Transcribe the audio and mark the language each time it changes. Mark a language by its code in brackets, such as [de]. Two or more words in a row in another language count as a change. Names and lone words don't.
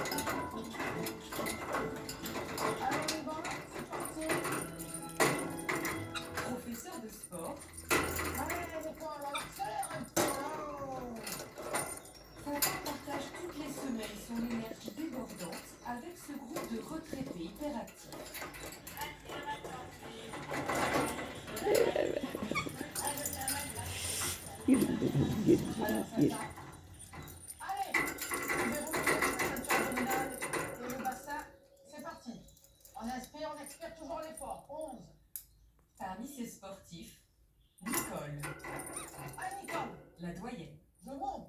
[fr] Professeur de sport, Fafard partage toutes les semaines son énergie débordante avec ce groupe de retraités hyperactifs. [tr] Yürü dedim, yürü. Yürü. [fr] Allez, déroulez la ceinture abdominale et le bassin, c'est parti. On inspire, on expire toujours l'effort. 11. Parmi ces sportifs, Nicole, Allez, Nicole, la doyenne. je monte.